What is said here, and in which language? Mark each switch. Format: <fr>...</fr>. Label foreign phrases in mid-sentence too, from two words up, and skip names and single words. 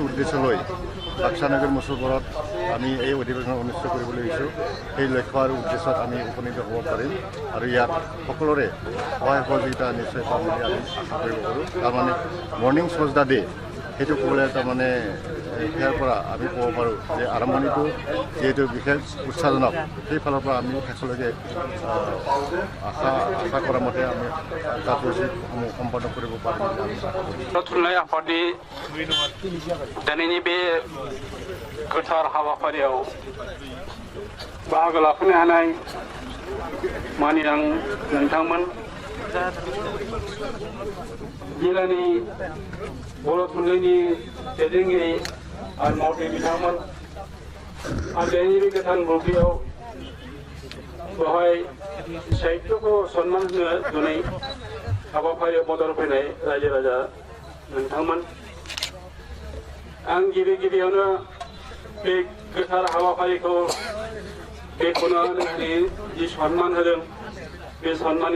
<as>উদ্দেশ্য লৈ বাক্সা নগৰ মুছলপুৰত আমি এই অধিৱেশন অনুষ্ঠিত কৰিবলৈ বিচাৰোঁ সেই লক্ষ্য আৰু উদ্দেশ্যত আমি উপনীত হ'ব পাৰিম আৰু ইয়াত সকলোৰে সহায় সহযোগিতা নিশ্চয় পাম বুলি আমি আশা কৰিব পাৰোঁ তাৰমানে</as> <en>morning shows the day</en> <as>সেইটো ক'বলৈ তাৰমানে ইয়াৰ পৰা আমি ক'ব পাৰোঁ যে আৰম্ভণিটো যিহেতু বিশেষ উৎসাহজনক সেইফালৰ পৰা আমি শেষলৈকে আশা কৰা মতে আমি কাৰ্যসূচীসমূহ সম্পন্ন কৰিব পাৰিম বুলি আমি আশা কৰিছোঁ।</as> <brx>थुनलाइ आफादनि दिनैनि बे गोथार हाबाफारियाव बाहागो लाफैनो हानाय मानिनां नोंथांमोन जिल्लानि बर' थुनलाइनि दैदेनगिरि आरो मावथि बिथांमोन आरो दिनैनि बे गोथार बुब्लियाव बेवहाय साहित्यखौ सन्मान होनो दिनै हाबाफारियाव मदद होफैनाय रायजो राजा नोंथांमोन आं गिबियावनो बे गोथार हाबाफारिखौ बेखौनो जि सन्मान होदों बे सन्माननि</brx>